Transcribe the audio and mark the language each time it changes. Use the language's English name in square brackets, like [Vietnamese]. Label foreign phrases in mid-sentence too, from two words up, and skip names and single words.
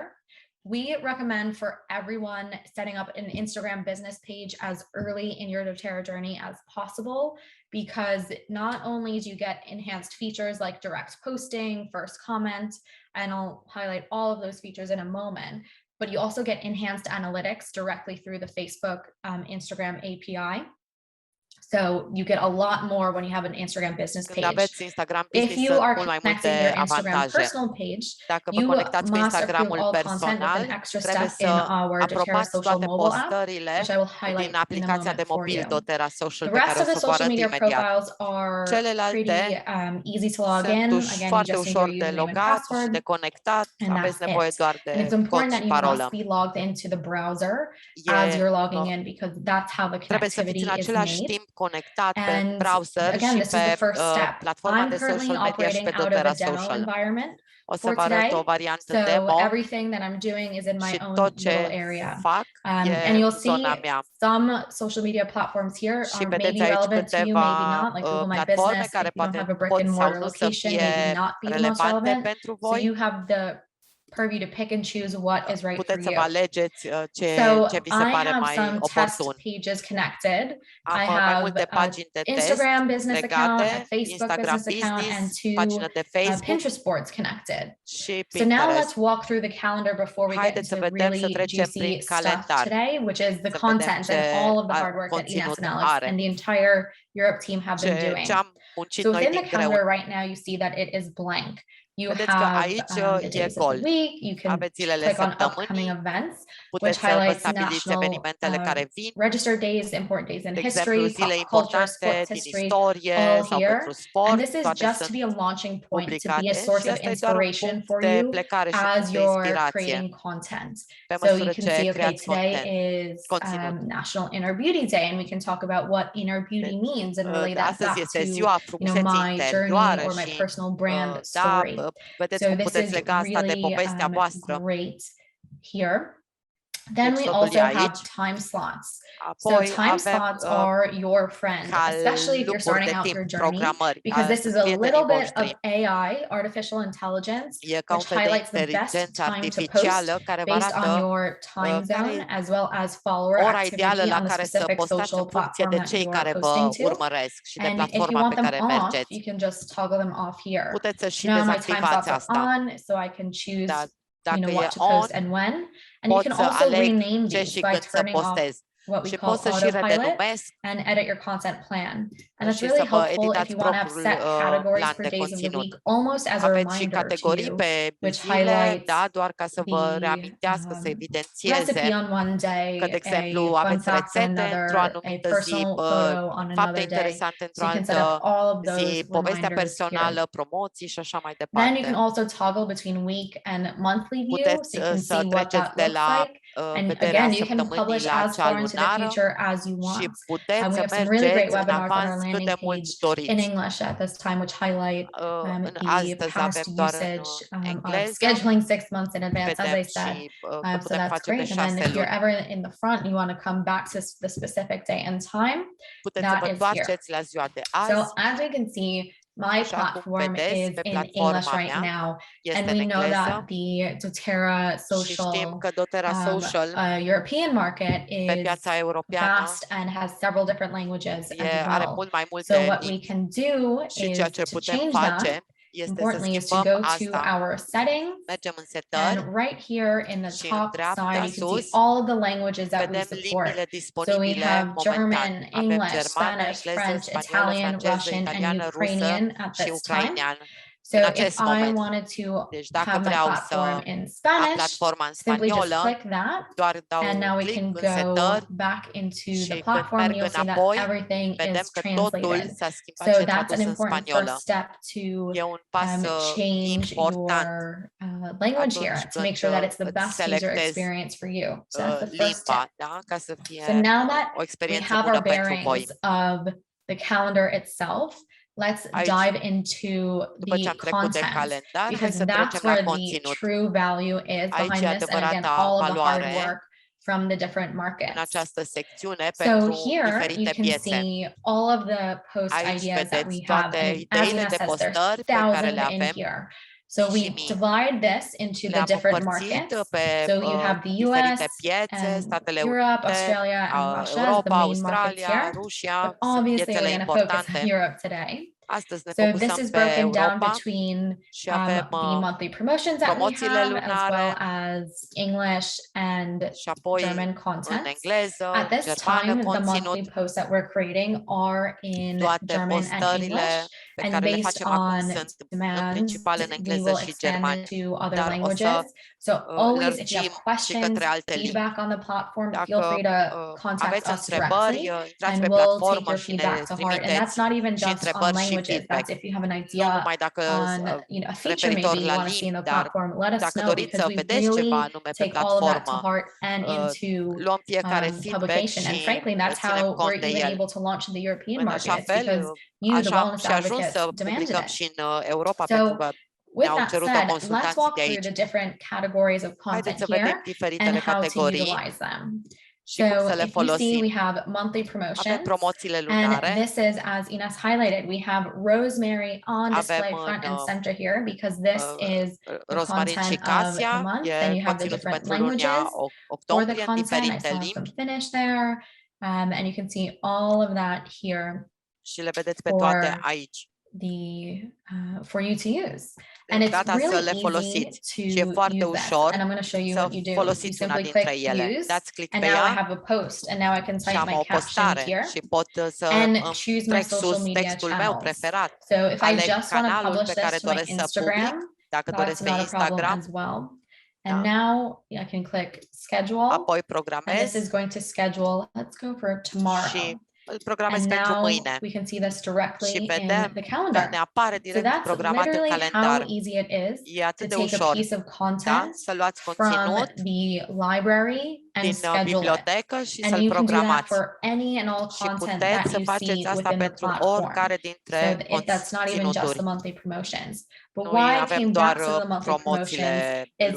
[English] We recommend for everyone setting up an Instagram business page as early in your doTERRA journey as possible, because not only do you get enhanced features like direct posting, first comment, and I'll highlight all of those features in a moment, but you also get enhanced analytics directly through the Facebook Instagram API. So you get a lot more when you have an Instagram business [Romanian] Când [English] page. [Romanian] aveți Instagram [English] If Business, you [Romanian] sunt [English] are [Romanian] mult mai [English] connecting [Romanian] multe [English] your Instagram [Romanian] avantaje. [English] personal page, [Romanian] Dacă vă [English] you [Romanian] conectați pe [English] must approve [Romanian] Instagramul [English] all content with [Romanian] personal, [English] an extra [Romanian] trebuie [English] step in [Romanian] să [English] our doTERRA [Romanian] aprobați [English] social [Romanian] toate [English] mobile app, [Romanian] postările [English] which I will highlight [Romanian] din [English] in a [Romanian] aplicația [English] moment [Romanian] de [English] for [Romanian] mobil [English] you. [Romanian] doTERRA Social, [English] The [Romanian] pe [English] rest [Romanian] care [English] of [Romanian] o [English] the [Romanian] să vă [English] social [Romanian] arăt [English] media [Romanian] imediat. [English] profiles are [Romanian] Celelalte [English] pretty easy to log in. [Romanian] sunt [English] Again, you [Romanian] foarte [English] just need [Romanian] ușor [English] your [Romanian] de [English] username and [Romanian] logat și [English] password, [Romanian] de conectat. [English] and [Romanian] Aveți [English] that's [Romanian] nevoie [English] it. [Romanian] doar [English] And it's [Romanian] de cod [English] important [Romanian] și [English] that you [Romanian] parolă. [English] must be logged into the browser as you're logging in, because that's how the [Romanian] Trebuie să fiți [English] connectivity [Romanian] în [English] is [Romanian] același [English] made. [Romanian] timp conectat pe [English] And [Romanian] browser [English] again, [Romanian] și [English] this is the [Romanian] pe [English] first step. [Romanian] platforma [English] I'm [Romanian] de [English] currently social media [Romanian] și [English] operating [Romanian] pe [English] out of [Romanian] doTERRA [English] a demo [Romanian] Social. [English] environment [Romanian] O să [English] for [Romanian] vă arăt o [English] today. [Romanian] variantă [English] So [Romanian] demo [English] everything that I'm doing is in my [Romanian] și [English] own [Romanian] tot [English] little [Romanian] ce [English] area. [Romanian] fac [English] And [Romanian] e [English] you'll [Romanian] zona [English] see [Romanian] mea. [English] some social media platforms here [Romanian] Și [English] are [Romanian] vedeți [English] maybe [Romanian] aici [English] relevant to you, maybe [Romanian] câteva [English] not, like Google My [Romanian] platforme [English] Business. [Romanian] care [English] If you don't [Romanian] poate [English] have a brick [Romanian] pot [English] and [Romanian] sau [English] mortar [Romanian] nu să [English] location, [Romanian] fie [English] maybe not be the most [Romanian] relevante [English] relevant. [Romanian] pentru [English] So [Romanian] voi. [English] you have the purview to pick and choose what is right for [Romanian] Puteți să vă [English] you. [Romanian] alegeți [English] So [Romanian] ce vi se [English] I [Romanian] pare [English] have [Romanian] mai [English] some test [Romanian] oportun. [English] pages connected. I [Romanian] Am mai [English] have [Romanian] multe [English] an [Romanian] pagini de test [English] Instagram business account, a [Romanian] legate, [English] Facebook [Romanian] Instagram [English] business account, and [Romanian] Business, [English] two [Romanian] pagină de Facebook [English] Pinterest boards connected. [Romanian] și [English] So now let's [Romanian] Pinterest. [English] walk through the calendar before we get [Romanian] Haideți să [English] into [Romanian] vedem, să [English] really [Romanian] trecem [English] juicy [Romanian] prin [English] stuff [Romanian] calendar. [English] today, which is the [Romanian] Să vedem [English] content [Romanian] ce [English] and all of the hard work that Ines [Romanian] conținut [English] and Alex [Romanian] are. [English] and the entire Europe team have been doing. [Romanian] Ce am muncit [English] So [Romanian] noi [English] within [Romanian] din [English] the [Romanian] greu. [English] calendar right now, you see that it is blank. You [Romanian] Vedeți că [English] have [Romanian] aici [English] the [Romanian] e [English] days of the [Romanian] gol. [English] week. You can [Romanian] Aveți zilele [English] click on upcoming [Romanian] săptămânii, [English] events, which [Romanian] puteți să vă [English] highlights [Romanian] stabiliți [English] national [Romanian] evenimentele care vin, [English] registered days, important days in [Romanian] de exemplu, [English] history, [Romanian] zile [English] pop culture, [Romanian] importante [English] sports [Romanian] din [English] history, [Romanian] istorie [English] all [Romanian] sau [English] here. [Romanian] pentru sport, [English] And this is [Romanian] toate [English] just to [Romanian] sunt [English] be a launching point, to be a [Romanian] publicate [English] source [Romanian] și [English] of [Romanian] asta e doar un [English] inspiration [Romanian] punct [English] for [Romanian] de [English] you [Romanian] plecare și [English] as [Romanian] punct de [English] you're [Romanian] inspirație. [English] creating content. [Romanian] Pe [English] So you [Romanian] măsură [English] can [Romanian] ce [English] see, okay, [Romanian] creați [English] today [Romanian] content, [English] is [Romanian] conținut. [English] National Inner Beauty Day, and we can talk about what inner beauty means and relate that [Romanian] Astăzi [English] back [Romanian] este [English] to [Romanian] ziua frumuseții [English] my journey [Romanian] interioare [English] or my [Romanian] și [English] personal brand [Romanian] da, [English] story. [Romanian] vedeți [English] So [Romanian] cum [English] this [Romanian] puteți [English] is [Romanian] lega asta de [English] really [Romanian] povestea voastră. [English] great here. Then we [Romanian] Pixotul [English] also [Romanian] e [English] have [Romanian] aici. [English] time slots. So [Romanian] Apoi [English] time [Romanian] avem [English] slots are your friend, especially if you're [Romanian] calupuri [English] starting [Romanian] de [English] out [Romanian] timp, [English] your journey, [Romanian] programări, [English] because this is [Romanian] sunt [English] a [Romanian] prietenii [English] little bit [Romanian] voștri. [English] of AI, artificial intelligence, [Romanian] E ca un [English] which [Romanian] fel de [English] highlights the best [Romanian] inteligență [English] time to post [Romanian] artificială care vă [English] based on [Romanian] arată [English] your time [Romanian] care [English] zone, as well as follower [Romanian] ora ideală [English] activity [Romanian] la [English] on the [Romanian] care să [English] specific [Romanian] postați [English] social [Romanian] în funcție [English] platform [Romanian] de [English] that [Romanian] cei [English] you are [Romanian] care vă [English] posting to. [Romanian] urmăresc și de [English] And if you [Romanian] platforma [English] want [Romanian] pe [English] them [Romanian] care [English] off, [Romanian] mergeți. [English] you can just toggle them off here. [Romanian] Puteți să și [English] Now my time [Romanian] dezactivați [English] slots [Romanian] asta. [English] are on, so I can choose [Romanian] Dar dacă e [English] what to post [Romanian] on, [English] and when. And you [Romanian] pot [English] can [Romanian] să [English] also [Romanian] aleg [English] rename [Romanian] ce [English] these [Romanian] și [English] by [Romanian] când să [English] turning off [Romanian] postez. [English] what we [Romanian] Și [English] call [Romanian] pot să și [English] autopilot [Romanian] renumesc [English] and edit your content plan. And it's [Romanian] și [English] really [Romanian] să vă [English] helpful if [Romanian] editați [English] you want to have [Romanian] propriul [English] set categories [Romanian] plan [English] for [Romanian] de [English] days of the [Romanian] conținut. [English] week, almost as a [Romanian] Aveți și [English] reminder to [Romanian] categorii [English] you, [Romanian] pe [English] which [Romanian] zile, [English] highlights [Romanian] da, doar ca să vă [English] the [Romanian] reamintească, să evidențieze [English] recipe on one day, [Romanian] că, de exemplu, [English] a fun [Romanian] aveți [English] fact on [Romanian] rețete într-o [English] another, a [Romanian] anumită zi, [English] personal photo on [Romanian] fapte [English] another day. [Romanian] interesante [English] So [Romanian] într-o [English] you can set up [Romanian] altă [English] all of those [Romanian] zi, povestea [English] reminders here. [Romanian] personală, promoții și așa mai [English] Then you can [Romanian] departe. [English] also toggle between week and monthly view, [Romanian] Puteți [English] so you can [Romanian] să [English] see what [Romanian] treceți [English] that [Romanian] de [English] looks [Romanian] la [English] like. And [Romanian] vederea [English] again, you can [Romanian] săptămânii [English] publish [Romanian] la [English] as [Romanian] cea [English] far into the [Romanian] lunară [English] future as you [Romanian] și [English] want. [Romanian] puteți [English] We [Romanian] să [English] have some really great [Romanian] mergeți în [English] webinars on our [Romanian] avans cât [English] landing [Romanian] de [English] page [Romanian] mult [English] in [Romanian] doriți. [English] English at this time, which highlight the [Romanian] Astăzi [English] past [Romanian] avem doar în [English] usage of [Romanian] engleză. [English] scheduling 6 months in advance, as [Romanian] Vedem [English] I said. [Romanian] și că [English] So [Romanian] putem [English] that's [Romanian] face pe [English] great. And then [Romanian] 6 [English] if you're [Romanian] luni. [English] ever in the front and you want to come back to the specific day and time, [Romanian] Puteți să [English] that [Romanian] vă [English] is here. [Romanian] întoarceți la ziua de [English] So [Romanian] azi. [English] as we can see, my [Romanian] Așa cum [English] platform [Romanian] vedeți, [English] is [Romanian] pe [English] in English [Romanian] platforma [English] right [Romanian] mea [English] now, [Romanian] este [English] and [Romanian] în [English] we know [Romanian] engleză [English] that the doTERRA [Romanian] și știm [English] social [Romanian] că doTERRA Social [English] European market [Romanian] pe [English] is [Romanian] piața europeană [English] vast and has several different languages [Romanian] are [English] as well. [Romanian] mult mai [English] So [Romanian] multe [English] what we [Romanian] limbi [English] can do [Romanian] și [English] is [Romanian] ceea ce [English] to [Romanian] putem [English] change that. [Romanian] face este să [English] Importantly is to [Romanian] schimbăm [English] go to [Romanian] asta. [English] our settings, [Romanian] Mergem în [English] and [Romanian] setări [English] right here in the [Romanian] și în [English] top [Romanian] dreapta [English] side, you can see [Romanian] sus [English] all of the languages that we [Romanian] vedem [English] support. [Romanian] limbile [English] So we [Romanian] disponibile [English] have [Romanian] momentan. [English] German, [Romanian] Avem [English] English, [Romanian] germană, [English] Spanish, [Romanian] engleză, [English] French, [Romanian] spaniolă, [English] Italian, [Romanian] franceză, [English] Russian, and [Romanian] italiană, rusă [English] Ukrainian at [Romanian] și [English] this time. [Romanian] ucraineană. [English] So [Romanian] În [English] if [Romanian] acest [English] I [Romanian] moment. [English] wanted to [Romanian] Deci dacă [English] have my [Romanian] vreau [English] platform [Romanian] să [English] in [Romanian] am [English] Spanish, [Romanian] platforma în [English] simply just [Romanian] spaniolă, [English] click that, [Romanian] doar dau [English] and now we [Romanian] click [English] can [Romanian] în [English] go [Romanian] setări [English] back into [Romanian] și [English] the [Romanian] când [English] platform, and [Romanian] merg [English] you'll see that [Romanian] înapoi, [English] everything [Romanian] vedem [English] is [Romanian] că totul [English] translated. [Romanian] s-a schimbat [English] So [Romanian] și e [English] that's an [Romanian] tradus în [English] important [Romanian] spaniolă. [English] first step to [Romanian] E un pas [English] change [Romanian] important [English] your language here [Romanian] atunci [English] to make [Romanian] când [English] sure that it's the [Romanian] îți [English] best user [Romanian] selectezi [English] experience for you. So that's the first [Romanian] limba, [English] step. [Romanian] da? Ca să fie [English] So now that [Romanian] o [English] we [Romanian] experiență [English] have [Romanian] bună [English] our [Romanian] pentru voi. [English] bearings of the calendar itself, let's [Romanian] Aici, [English] dive into [Romanian] după ce [English] the [Romanian] am trecut de [English] content, [Romanian] calendar, hai [English] because [Romanian] să [English] that's [Romanian] trecem la [English] where the [Romanian] conținut. [English] true value is [Romanian] Aici [English] behind [Romanian] e [English] this. And again, [Romanian] adevărata [English] all of the hard [Romanian] valoare [English] work from the different [Romanian] în [English] markets. [Romanian] această secțiune [English] So [Romanian] pentru [English] here you [Romanian] diferite [English] can [Romanian] piețe. [English] see all of the post [Romanian] Aici [English] ideas that we [Romanian] vedeți [English] have. [Romanian] toate [English] And as [Romanian] ideile [English] Ina [Romanian] de [English] says, there's [Romanian] postări pe care le [English] 1,000 in [Romanian] avem. [English] here. So we divide this into the [Romanian] Le-am [English] different [Romanian] împărțit [English] markets. [Romanian] pe [English] So you have the US [Romanian] diferite piețe, [English] and [Romanian] Statele [English] Europe, [Romanian] Unite, [English] Australia, and Russia as the [Romanian] Europa, [English] main markets [Romanian] Australia, [English] here. [Romanian] Rusia, [English] But [Romanian] sunt [English] obviously, [Romanian] piețele [English] we're going to focus on [Romanian] importante. [English] Europe today. [Romanian] Astăzi ne [English] So this [Romanian] focusăm [English] is [Romanian] pe [English] broken down [Romanian] Europa [English] between [Romanian] și avem [English] the monthly promotions that we [Romanian] promoțiile [English] have, as well [Romanian] lunare [English] as English and [Romanian] și apoi [English] German [Romanian] în [English] content. [Romanian] engleză, [English] At this [Romanian] germană, [English] time, the [Romanian] conținut, [English] monthly posts that we're creating are in [Romanian] toate [English] German and [Romanian] postările [English] English, [Romanian] pe [English] and [Romanian] care le [English] based [Romanian] facem acum [English] on [Romanian] sunt în [English] demands, [Romanian] principal în [English] we [Romanian] engleză [English] will [Romanian] și [English] extend [Romanian] germană, [English] to other [Romanian] dar o [English] languages. [Romanian] să [English] So always, if you [Romanian] lărgim [English] have [Romanian] și [English] questions, [Romanian] către alte limbi. [English] feedback on the platform, feel [Romanian] Dacă [English] free to contact [Romanian] aveți [English] us [Romanian] întrebări, [English] directly, [Romanian] intrați [English] and [Romanian] pe [English] we'll take [Romanian] platformă [English] your [Romanian] și ne [English] feedback to heart. And that's [Romanian] trimiteți [English] not even [Romanian] și [English] just on [Romanian] întrebări și [English] languages. [Romanian] feedback. [English] That's if you have an [Romanian] Nu [English] idea [Romanian] numai dacă [English] on, a feature [Romanian] referitor [English] maybe you [Romanian] la [English] want to see in [Romanian] limbi, [English] the [Romanian] dar [English] platform. Let us [Romanian] dacă [English] know, [Romanian] doriți [English] because [Romanian] să [English] we [Romanian] vedeți ceva [English] really [Romanian] anume pe [English] take all of that to [Romanian] platformă, [English] heart and into [Romanian] luăm fiecare feedback [English] publication. And [Romanian] și [English] frankly, that's [Romanian] ținem [English] how [Romanian] cont [English] we're [Romanian] de [English] even [Romanian] el. [English] able to launch in the European [Romanian] În [English] market. [Romanian] așa [English] It's [Romanian] fel, [English] because you, the [Romanian] așa am [English] wellness [Romanian] și ajuns [English] advocates, [Romanian] să [English] demanded [Romanian] publicăm [English] it. [Romanian] și în Europa, [English] So, [Romanian] pentru că [English] with [Romanian] ne-au [English] that [Romanian] cerut-o [English] said, let's [Romanian] consultanții [English] walk [Romanian] de [English] through the [Romanian] aici. [English] different categories of content [Romanian] Haideți să vedem [English] here and [Romanian] diferitele [English] how to [Romanian] categorii [English] utilize them. [Romanian] și cum să [English] So [Romanian] le [English] if you see, [Romanian] folosim. [English] we have monthly [Romanian] Avem [English] promotions, [Romanian] promoțiile [English] and [Romanian] lunare, [English] this is, as Ines highlighted, we have rosemary on display [Romanian] avem [English] front and [Romanian] în [English] center here, because this is the [Romanian] rozmarin și [English] content of the [Romanian] casia, [English] month. [Romanian] e [English] Then you have the [Romanian] conținutul [English] different [Romanian] pentru luna [English] languages for the [Romanian] octombrie în [English] content. I [Romanian] diferite [English] still have some [Romanian] limbi [English] Finnish there, and you can see all of that here [Romanian] și le vedeți pe toate [English] for [Romanian] aici. [English] for you to use. And it's [Romanian] Gata să [English] really [Romanian] le [English] easy [Romanian] folosiți [English] to [Romanian] și e foarte [English] use this. [Romanian] ușor [English] And I'm going to show you [Romanian] să [English] what you do. You [Romanian] folosiți una [English] simply [Romanian] dintre [English] click [Romanian] ele. [English] use, [Romanian] Dați click [English] and [Romanian] pe [English] now I [Romanian] ea [English] have a post, and now I can [Romanian] și [English] type [Romanian] am [English] my [Romanian] o [English] caption [Romanian] postare [English] here [Romanian] și pot să [English] and [Romanian] îmi [English] choose my [Romanian] trec [English] social [Romanian] sus [English] media [Romanian] textul meu [English] channels. [Romanian] preferat. [English] So if I [Romanian] Aleg [English] just want to [Romanian] canalul [English] publish [Romanian] pe care [English] this to my [Romanian] doresc să [English] Instagram, [Romanian] public, dacă [English] that's [Romanian] doresc pe [English] not a problem [Romanian] Instagram, [English] as well. And [Romanian] da. [English] now I can click schedule, [Romanian] apoi [English] and this [Romanian] programez [English] is going to schedule, let's go for tomorrow. [Romanian] și îl programez [English] And [Romanian] pentru [English] now [Romanian] mâine. [English] we can see this directly [Romanian] Și [English] in [Romanian] vedem [English] the [Romanian] că [English] calendar. [Romanian] ne apare [English] So [Romanian] direct [English] that's [Romanian] programat în [English] literally [Romanian] calendar. [English] how easy it is [Romanian] E [English] to [Romanian] atât de [English] take a [Romanian] ușor, [English] piece of [Romanian] da? [English] content [Romanian] Să luați [English] from [Romanian] conținut [English] the library and [Romanian] din [English] schedule it. [Romanian] bibliotecă și [English] And [Romanian] să-l [English] you can do that [Romanian] programați. [English] for any and all [Romanian] Și [English] content [Romanian] puteți [English] that [Romanian] să [English] you [Romanian] faceți [English] see [Romanian] asta [English] within the [Romanian] pentru [English] platform. [Romanian] oricare [English] So [Romanian] dintre [English] that's not even just the [Romanian] conținuturi. [English] monthly promotions. But [Romanian] Nu [English] why I [Romanian] avem [English] came [Romanian] doar [English] back to the monthly [Romanian] promoțiile [English] promotions is,